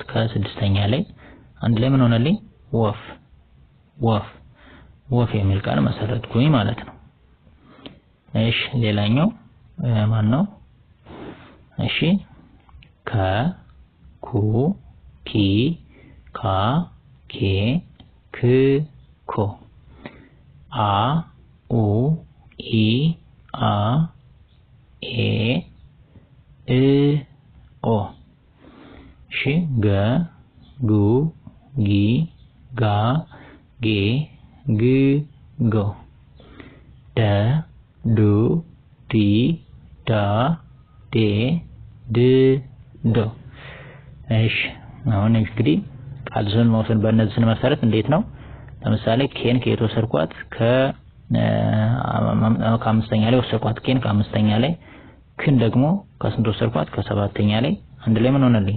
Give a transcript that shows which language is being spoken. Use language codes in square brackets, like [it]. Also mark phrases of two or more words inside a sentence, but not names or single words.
[am] ከስድስተኛ ላይ። አንድ ላይ ምን ሆነልኝ? ወፍ ወፍ ወፍ የሚል ቃል መሰረትኩኝ ማለት ነው። እሺ ሌላኛው ማን ነው? እሺ ከ ኩ ኪ ካ ኬ ክ ኮ አ ኡ ኢ አ ኤ እ ኦ እሺ ገ ጉ ጊ ጋ ጌ ግ ጎ ደ ዱ ዲ ዳ ዴ ድ ዶ እሺ አሁን እንግዲህ ቃል መውሰድ በእነዚህ ስንመሰረት እንዴት ነው? ለምሳሌ ኬን ከየት ወሰድኳት? ከአምስተኛ ላይ ወሰድኳት። ኬን ከአምስተኛ ላይ። ክን ደግሞ ከስንት ወሰድኳት? ከሰባተኛ ላይ። አንድ ላይ ምን ሆነልኝ?